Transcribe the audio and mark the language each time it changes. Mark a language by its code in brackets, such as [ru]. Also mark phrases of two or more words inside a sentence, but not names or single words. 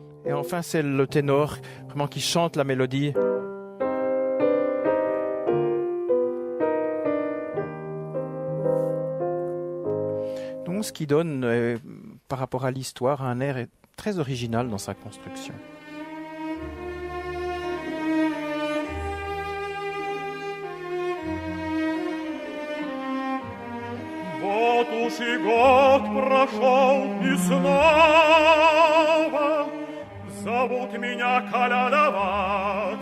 [fr] Et enfin, c'est le ténor vraiment qui chante la mélodie. Donc, ce qui donne, par rapport à l'histoire, un air très original dans sa construction. [ru] Вот уж и год прошел, и снова зовут меня колядовать.